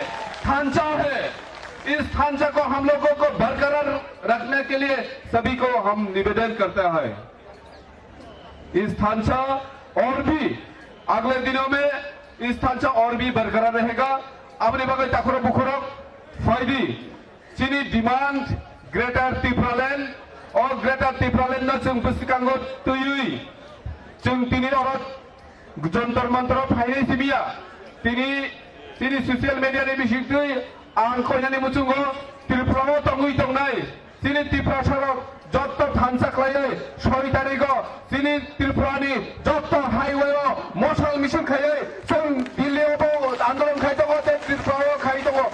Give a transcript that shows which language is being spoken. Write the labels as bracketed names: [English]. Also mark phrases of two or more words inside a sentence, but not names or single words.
[Hindi] ढांचा है, इस ढांचा को हम लोगों को बरकरार रखने के लिए सभी को हम निवेदन करते हैं। इस ढांचा और भी अगले दिनों में इस ढांचा और भी बरकरार रहेगा। [Turkic languages] अपने बगल टाकुरो बुखुरो फायदी चीनी डिमांड ग्रेटर त्रिपुरालैंड और ग्रेटर त्रिपुरालैंड न जों बुसिकांगो तुयुई जों तिनी और जंतर मंतर फायनै सिबिया तिनी [English] social media [Turkic languages] ने बिसिक्तुई आं कोइनानि मुचुंगो त्रिपुराव तंगुई तंगनाय तिनी त्रिपुरा सरक जत्त ढांचा खालाय 6 तारिखो तिनी त्रिपुरानि जत्त हाईवे मसल मिशन खाय जों दिल्लीयाव आंदोलन खायदों त्रिपुराव खायदों आबनो